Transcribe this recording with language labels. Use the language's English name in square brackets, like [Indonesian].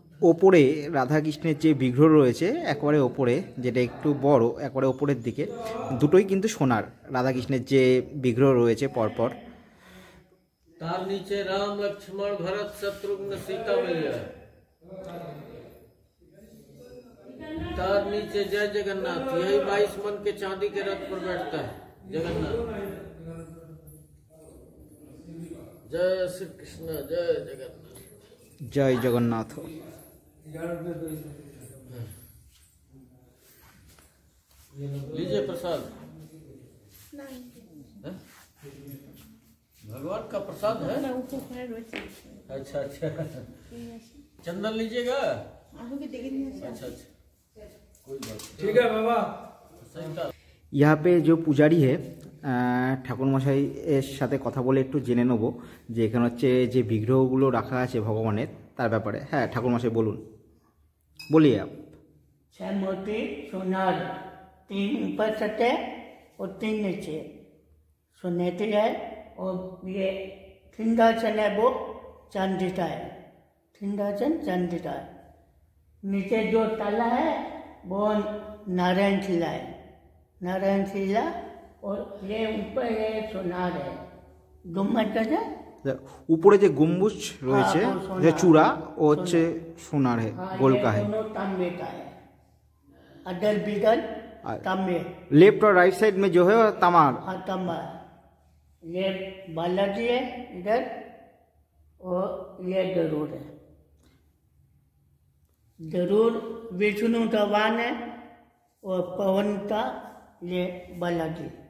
[Bangla] ওপরে রাধাকৃষ্ণের যে বিগ্রহ রয়েছে একেবারে ওপরে, যেটা একটু বড় একেবারে ওপরের দিকে, দুটোই কিন্তু সোনার। রাধাকৃষ্ণের যে বিগ্রহ রয়েছে পরপর, তার নিচে রাম লক্ষ্মণ ভরত শত্রুঘ্ন [Hindi] सीता मैया, तार नीचे जय जगन्नाथ। यही 22 मन के चांदी के रथ पर बैठता है जगन्नाथ। जय श्री कृष्ण, जय जगन्नाथ, जय जगन्नाथ। लीजिए प्रसाद। भगवान का प्रसाद है। अच्छा अच्छा, चंदन लीजिएगा। अच्छा अच्छा, कोई बात नहीं। ठीक है बाबा। यहाँ पे जो पुजारी है [Bangla] ঠাকুর মশাই এর সাথে কথা বলে একটু জেনে নেব যে এখানে হচ্ছে যে বিগ্রহগুলো রাখা আছে ভগবানের তার ব্যাপারে। হ্যাঁ ঠাকুর মশাই বলুন, [Hindi] বলিए आप। 6 मूर्ति सोनार, 3 ऊपर सटे और 3 नीचे सोनेती है। और ये सिंहासन है वो चांदी का है, सिंहासन चांदी का है। नीचे जो ताला है वो नारायण शिला है, नारायण शिला। और ये ऊपर ये सोनार है, गुम्बद है। [Bangla] উপরে যে গম্বুজ রয়েছে যে চূড়া ও হচ্ছে সোনার [Hindi] है, गोल का है। दोनों तांबे का है, अदल बिदल तांबे। लेफ्ट और राइट साइड में जो है वो तमार। हाँ तांबा। ये बालाजी है इधर, और ये गरुड़ है। गरुड़ विष्णु भगवान है, और पवन का ये बालाजी।